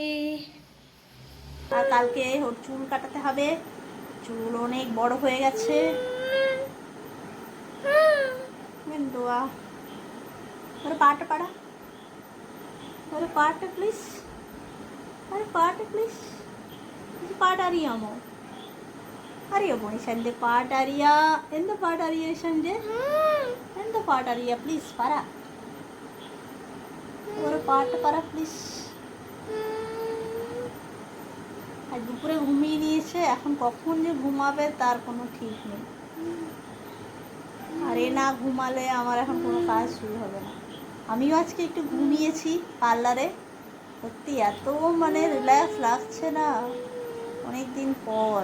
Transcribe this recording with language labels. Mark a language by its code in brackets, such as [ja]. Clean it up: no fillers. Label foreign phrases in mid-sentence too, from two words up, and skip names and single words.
[bn] আর কালকে ওর চুল কাটাতে হবে, চুল অনেক বড় হয়ে গেছে। [ml] দোয়া ഒരു പാട്ട് പറ, ഒരു പാട്ട് പ്ലീസ്, ഒരു പാട്ട് പ്ലീസ്, പാട്ടറിയാമോ? അറിയാമോ ഇഷൻ്റെ പാട്ടറിയാ? എന്താ പാട്ടറിയാ ഇഷൻ്റെ? എന്താ പാട്ടറിയാ? പ്ലീസ് പറ, ഒരു പാട്ട് പറ প্লিজ। [bn] আর দুপুরে ঘুমিয়ে নিয়েছে, এখন কখন যে ঘুমাবে তার কোনো ঠিক নেই। আর এ না ঘুমালে আমার এখন কোনো কাজ শুরু হবে না। আমিও আজকে একটু ঘুমিয়েছি পার্লারে, সত্যি এত মানে রিল্যাক্স লাগছে না অনেক দিন পর।